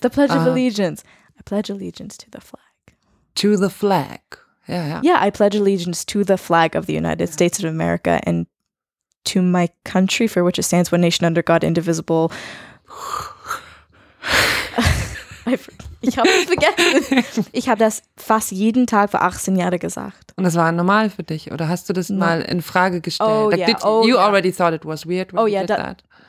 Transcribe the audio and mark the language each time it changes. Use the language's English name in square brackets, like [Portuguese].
[English] The Pledge of Allegiance. I pledge allegiance to the flag. To the flag. Yeah, I pledge allegiance to the flag of the United States of America and to my country for which it stands, one nation under God, indivisible. [German] Ich habe es vergessen. Ich habe das fast jeden Tag vor 18 Jahren gesagt. Und das war normal für dich? Oder hast du das mal in Frage gestellt? [English] Oh, like, already thought it was weird when you did that?